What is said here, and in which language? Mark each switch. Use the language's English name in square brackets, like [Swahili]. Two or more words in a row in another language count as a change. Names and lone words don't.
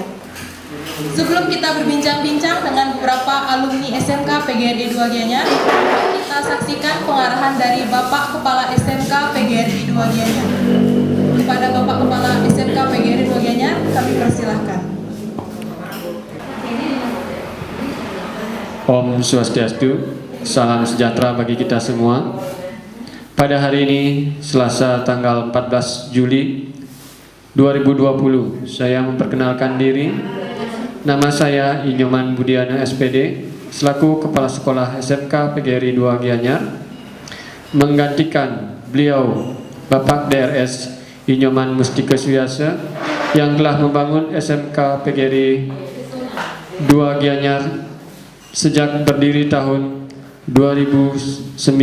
[Indonesian] Sebelum kita berbincang-bincang dengan beberapa alumni SMK PGRI 2 Gianyar, kita saksikan pengarahan dari Bapak Kepala SMK PGRI 2 Gianyar. Kepada Bapak Kepala SMK PGRI 2 Gianyar, kami persilahkan. Om Swastiastu. Salam sejahtera bagi kita semua. Pada hari ini, Selasa tanggal 14 Juli 2020. Saya memperkenalkan diri. Nama saya Inyoman Budiana SPD, selaku Kepala Sekolah SMK PGRI 2 Gianyar, menggantikan beliau Bapak DRS Inyoman Mustika Suyasa yang telah membangun SMK PGRI 2 Gianyar sejak berdiri tahun 2009.